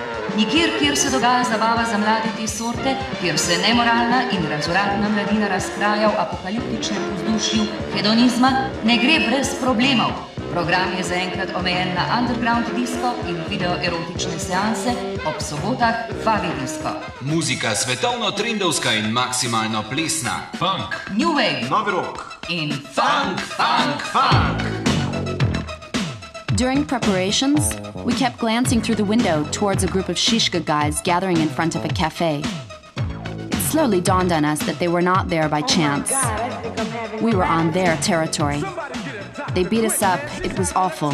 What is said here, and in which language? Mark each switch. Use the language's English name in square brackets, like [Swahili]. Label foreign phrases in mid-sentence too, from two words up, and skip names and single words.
[Slovenian] Nikjer, kjer se dogaja zabava za mlade te sorte, kjer se nemoralna in razoradna mladina razkraja v apokaliptičnem vzdušju hedonizma, ne gre brez problemov. Program je zaenkrat omejen na underground disko in videoerotične seanse, ob sobotah Favi Disko. Muzika svetovno trendovska in maksimalno plesna. Funk, New Wave, novi rock in funk. [English] During preparations, we kept glancing through the window towards a group of Shishka guys gathering in front of a cafe. It slowly dawned on us that they were not there by chance. We were on their territory. They beat us up, it was awful.